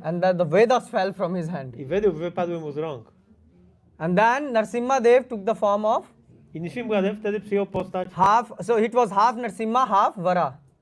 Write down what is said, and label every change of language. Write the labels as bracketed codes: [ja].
[en] and the Vedas fell from his hand. [pl] i Wedy wypadły mu z rąk. [en] And then Narsimha Dev took the form of [pl] I Nrsimhadev wtedy przyjął postać [en] so it was half Narsimha, half Vara.